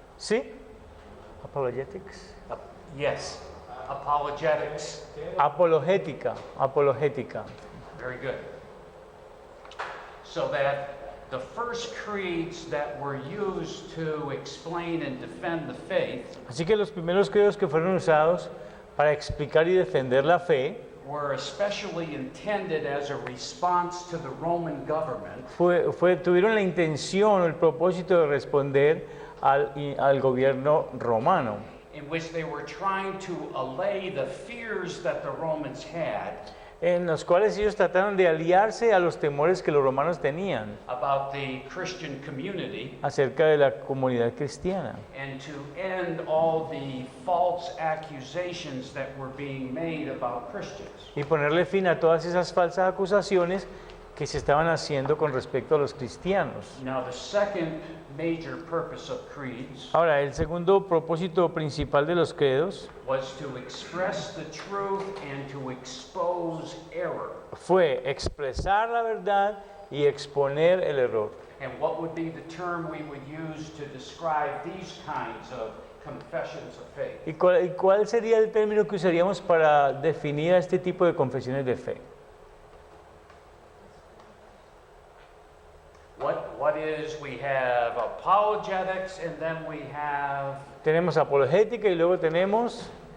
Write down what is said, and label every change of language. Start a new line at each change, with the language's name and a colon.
Spanish: ¿Sí?
English: Apologetics. Yes, apologetics.
Spanish: Apologética. Apologética.
English: Very good. So that the first creeds that were used to explain and defend the faith
Spanish: Así que los primeros credos que fueron usados para explicar y defender la fe
English: were especially intended as a response to the Roman government
Spanish: tuvieron la intención o el propósito de responder al gobierno romano,
English: in which they were trying to allay the fears that the Romans had
Spanish: en los cuales ellos trataron de aliarse a los temores que los romanos tenían
English: about the Christian community
Spanish: acerca de la comunidad cristiana
English: and to end all the false accusations that were being made about Christians.
Spanish: y ponerle fin a todas esas falsas acusaciones que se estaban haciendo con respecto a los cristianos.
English: Now, the second major purpose of creeds
Spanish: Ahora, el segundo propósito principal de los credos
English: was to express the truth and to expose error.
Spanish: fue expresar la verdad y exponer el error.
English: And what would be the term we would use to describe these kinds of confessions of faith?
Spanish: ¿Y cuál sería el término que usaríamos para definir a este tipo de confesiones de fe?
English: What is, we have apologetics and then we have
Spanish: Tenemos apologética y luego tenemos